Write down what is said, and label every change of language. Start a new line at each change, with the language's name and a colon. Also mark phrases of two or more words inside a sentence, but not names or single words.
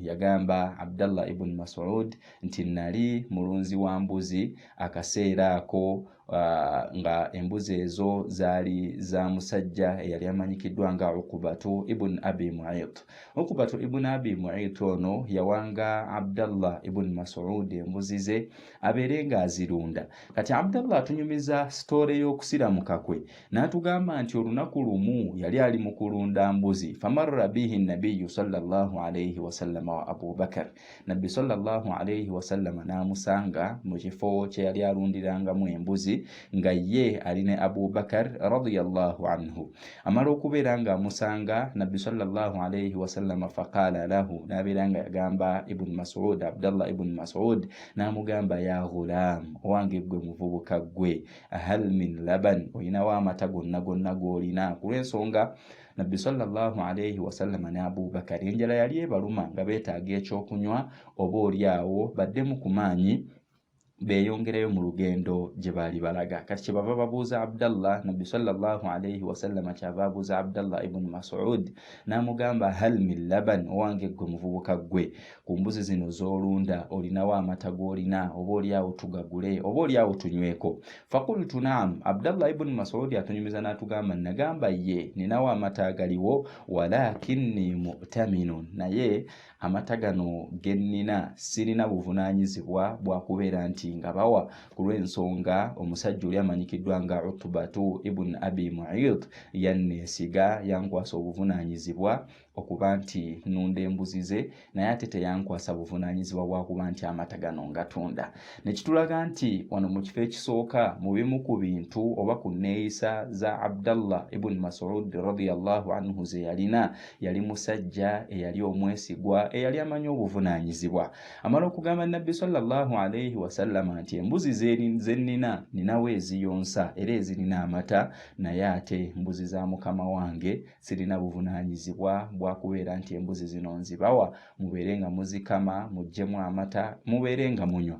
Ganda: Yagamba Abdallah ibn Mas'ud nti nali mulunzi wa mbuzi akaseera ako nga embuzi ezo zaali za musajja eyali amanyikiddwa nga Uqbatu ibn Abi Mu'ayt. Uqbatu ibn Abi Mu'ayt ono yawanga Abdallah ibn Mas'ud embuzi ze abeere ng'azirunda. Kati Abdallah atunyumiza sitoole y'okusiramuka kwe n'atugamba nti olunaku lumu yali ali mu kulunda mbuzi,
Arabic: فمر به النبي صلى الله عليه وسلم وأبو بكر.
Ganda: Nabbi
Arabic: صلى الله عليه وسلم
Ganda: n'amusanga mu kifo kye yali alundirangamu embuzi embuzi nga ye aline Abu Bakar
Arabic: رضي الله عنه.
Ganda: Amala okubeera nga amusanga Nabbi
Arabic: صلى الله عليه وسلم فقال له,
Ganda: nabeera nga yagamba Ibn Mas'ud, Abdallah ibn Mas'ud namugamba
Arabic: يا غلام,
Ganda: owange gwe muvubuka gwe,
Arabic: هل من لبن,
Ganda: oyinawo amata gonna gonna g'olina? Kulw'ensonga Nabbi
Arabic: صلى الله عليه وسلم
Ganda: ne Abu Bakar enjala yali ebaluma nga beetaaga ekyokunywa oba oliawo baddemu ku maanyi beyongereyo mu lugendo gye baali balaga. Kati kye bava babuuza Abdallah, Nabbi
Arabic: صلى الله عليه وسلم
Ganda: kyava abuuza Abdallah ibn Mas'ud n'amugamba
Arabic: هل من لبن,
Ganda: owange gwe muvubuka gwe, ku mbuzi zino z'olunda olinawo amata g'olina oba oliawo tugagule oba oliawo tunyweko?
Arabic: فقلت نعم.
Ganda: Abdallah ibn Mas'ud atunyumiza n'atugamba nagamba ye ninawo amata agaliwo,
Arabic: ولكني مؤتمن,
Ganda: naye amata gano gennina sirina buvunaanyizibwa bwa kubeera nti nga bawa, ku lw'ensonga omusajja oli amanyikiddwa nga Utbatu ibn Abi Mu'ayt yanneesiga, yankwasa obuvunaanyizibwa okuba nti nunda embuzi ze, naye ate teyankwasa buvunaanyizibwa bwa kuba nti amata gano ngatunda. Ne kitulaga nti wano mu kifo ekisooka mu bimu ku bintu oba ku nneeyisa za Abdallah ibn Mas'ud
Arabic: رضي الله عنه
Ganda: ze yalina, yali musajja eyali omwesigwa eyali amanyi obuvunaanyizibwa. Amala okugamba Nabbi
Arabic: صلى الله عليه وسلم
Ganda: nti embuzi zennina ninawo eziyonsa era ezirina amata, naye ate mbuzi za mukama wange sirina buvunaanyizibwa bwa kubeera nti embuzi zino nzibawa mubeere nga muzikama muggyemu amata mubeere nga munywa.